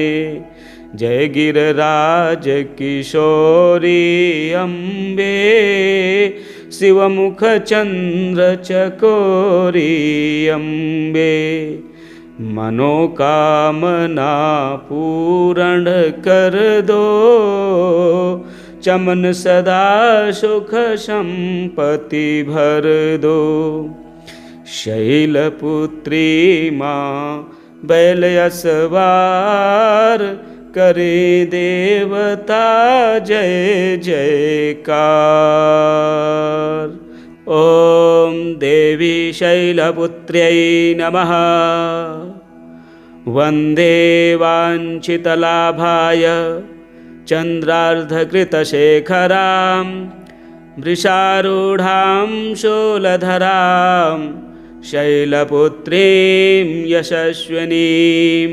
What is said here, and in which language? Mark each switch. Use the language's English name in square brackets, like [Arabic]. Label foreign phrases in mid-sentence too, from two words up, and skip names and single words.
[Hindi] जय गिरिराज किशोरी अम्बे शिवमुख चंद्र चकोरी अम्बे मनोकामना पूर्ण कर दो चमन सदा सुख संपत्ति भर दो। शैलपुत्री माँ बैल असवार करे देवता जय जयकार। [Sanskrit] ओम देवी शैलपुत्र्यै नमः। वंदे वाञ्छितलाभाय चंद्रार्धकृतशेखरां वृषारूढां शूलधरां शैलपुत्रीं यशस्विनीं।